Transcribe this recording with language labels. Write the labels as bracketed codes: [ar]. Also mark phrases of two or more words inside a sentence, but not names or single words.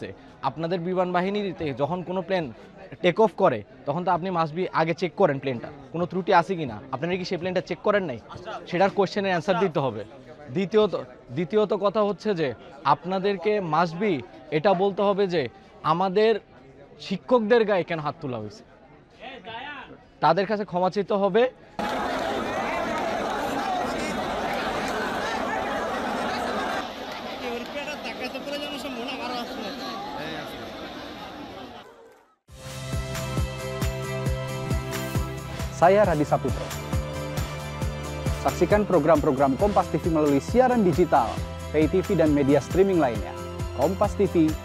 [bn] আপনাদের বিমান বাহিনীতে যখন কোনো [en] plane take off [bn] করে তখন তো আপনি [en] must be [bn] আগে চেক করেন প্লেনটা কোনো ত্রুটি আছে কি না। আপনারা কি সেই প্লেনটা চেক করেন নাই? সেটার কোশ্চেনের অ্যান্সার দিতে হবে। দ্বিতীয়ত কথা হচ্ছে যে আপনাদেরকে [en] must be [bn] এটা বলতে হবে যে আমাদের শিক্ষকদের গায়ে কেন হাত তোলা হয়েছে, তাদের কাছে ক্ষমা চাইতে হবে। [id] Saya Radi Saputro. Saksikan program-program Kompas TV melalui siaran digital, pay TV dan media streaming lainnya.